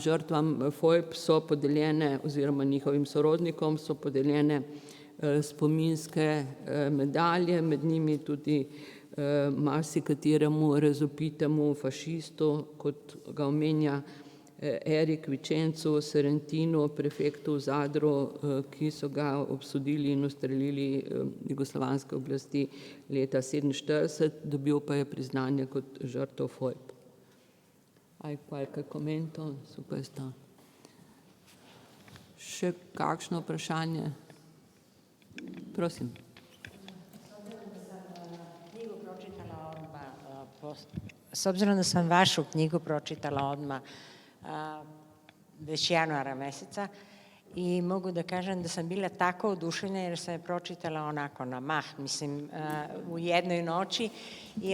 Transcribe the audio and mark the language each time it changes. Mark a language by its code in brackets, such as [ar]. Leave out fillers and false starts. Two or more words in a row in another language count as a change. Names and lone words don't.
[sl] žrtvam FOIB so podeljene oziroma njihovim sorodnikom so podeljene spominske medalje, med njimi tudi marsikateremu razvpitemu fašistu, kot ga omenja Erik Vicencu, Serentinu, prefektu v Zadru, ki so ga obsodili in ustrelili jugoslovanske oblasti leta 1947, dobil pa je priznanje kot žrtev FOIB. [it] Aj qualche commento su questo? [sl] Še kakšno vprašanje? Prosim. [sr] S obzirom da sam vašu knjigu pročitala odmah već januara meseca i mogu da kažem da sam bila tako oduševljena jer sam je pročitala onako na mah, mislim u jednoj noći i